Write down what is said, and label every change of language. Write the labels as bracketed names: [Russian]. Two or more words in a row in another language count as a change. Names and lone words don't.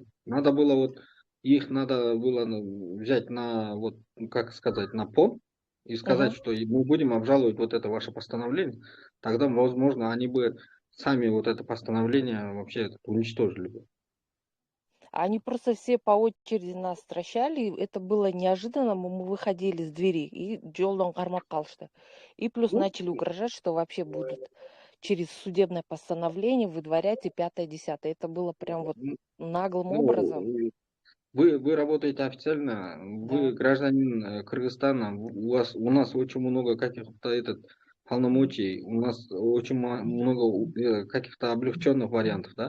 [Russian] Надо было взять на, вот, как сказать, на понт и сказать, что мы будем обжаловать вот это ваше постановление, тогда, возможно, они бы сами вот это постановление вообще уничтожили бы. Они просто все по очереди нас стращали. Это было неожиданно. Мы выходили с двери и [Kyrgyz] жолдон кармап калышты. [Russian] И плюс начали угрожать, что вообще будут через судебное постановление выдворять и 5-10. Это было прям вот наглым образом. Вы работаете официально, вы гражданин Кыргызстана, у нас очень много каких-то полномочий, у нас очень много каких-то облегченных вариантов, да?